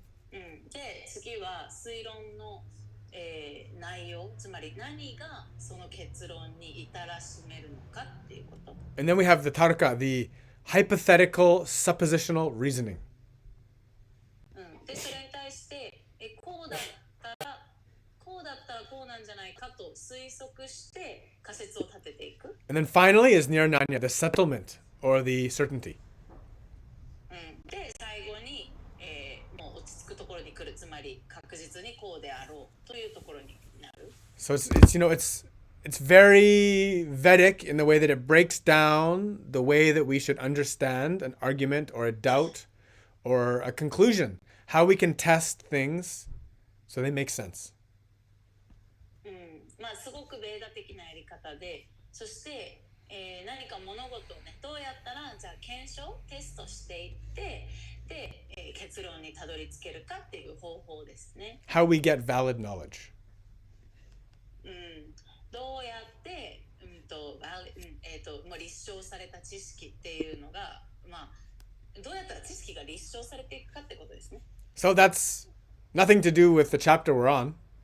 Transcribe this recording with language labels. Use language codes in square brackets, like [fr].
[ja] で、次は推論の、内容、つまり何がその結論に至らしめるのかっていうこと。 [en] And then we have the tarka, the hypothetical suppositional reasoning. [ja] で、それに対してこうだったらこうなんじゃないかと推測して仮説を立てていく。 [en] And then finally is nirnanya, the settlement or the certainty. [ja] で、最後に、もう落ち着くところに来る、つまり確実にこうであろうというところになる。 [en] So it's very Vedic in the way that it breaks down the way that we should understand an argument or a doubt or a conclusion, how we can test things so they make sense. [ja] まあすごくベーダ的なやり方で、そして、何か物事をね、どうやったらじゃあ検証テストしていってで、結論にたどり着けるかっていう方法ですね。 [en] How we get valid knowledge. [ja] どうやって、もう立証された知識っていうのが、まあどうやったら知識が立証されていくかってことですね。 [en] So that's nothing to do with the chapter we're on.